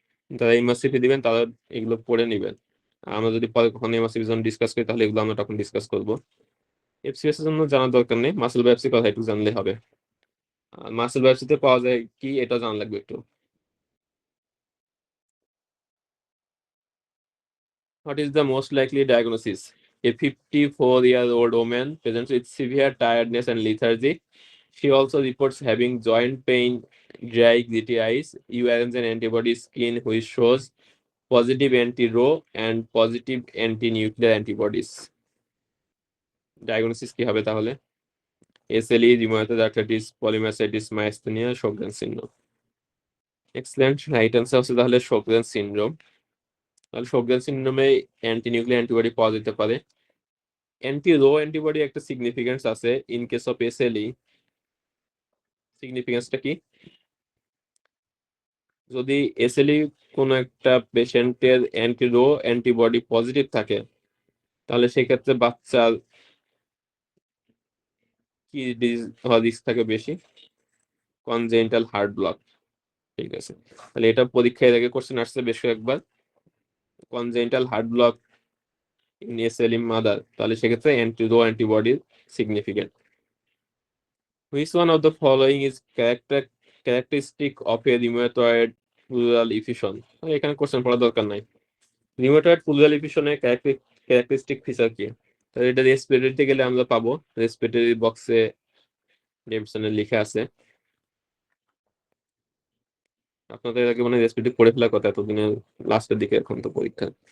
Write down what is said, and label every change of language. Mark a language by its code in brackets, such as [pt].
[bn] যারা এমআরসিপি দিবেন তারা এগুলো পড়ে নেবেন। আমরা যদি পরে কখনো এমআরসিপি জন্য ডিসকাস করি তাহলে এগুলো আমরা তখন ডিসকাস করবো। এফসিএস এর জন্য জানার দরকার নেই, মাসল বায়োপসির কথা একটু জানলে হবে। আর মাসল বায়োপসিতে পাওয়া যায় কি এটা জানা লাগবে একটু। [en] What is the most likely diagnosis? A 54-year-old woman presents with severe tiredness and lethargy. She also reports having joint pain, dry, gritty eyes. You arrange an antibody skin which shows positive anti-Rho and positive anti-nuclear antibodies. Diagnosis [bn] কি হবে তাহলে? [en] SLE, rheumatoid arthritis, polymyositis, myasthenia, Sjogren's syndrome. [bn] Excellent, right answer হচ্ছে তাহলে Sjogren's syndrome। তাহলে Sjogren's syndrome anti nuclear antibody পাওয়া যেতে পারে। Anti rho antibody একটা সিগনিফিকেন্স আছে ইন কেস অফ এসএলই। সিগনিফিকেন্সটা কি? যদি এসএলই কোনো একটা পেশেন্টের অ্যান্টি রো অ্যান্টিবডি পজিটিভ থাকে তাহলে সেক্ষেত্রে বাচ্চার কি ডিজিজ হওয়ার রিস্ক থাকে বেশি? Congenital heart block. ঠিক আছে, তাহলে এটা পরীক্ষায় আগে কোশ্চেন আসছে বেশ কয়েকবার। Congenital heart block in SLE mother, তাহলে সেক্ষেত্রে anti rho antibody significant. [en] Which one of the following is characteristic of a rheumatoid pleural effusion? [bn] এখানে কোশ্চেন পড়ার দরকার নাই। রিউমাটয়েড প্লুরাল এফিউশনের ক্যারেক্টারিস্টিক ফিচার কি? তাহলে এটা রেসপিরেটরিতে গেলে আমরা পাবো, রেসপিরেটরি বক্সে ডেভিডসনের লিখে আছে। আপনাদের আগে মানে রেসপিরেটরি পড়ে ফেলার কথা এতদিনের লাস্টের দিকে, এখন তো পরীক্ষা।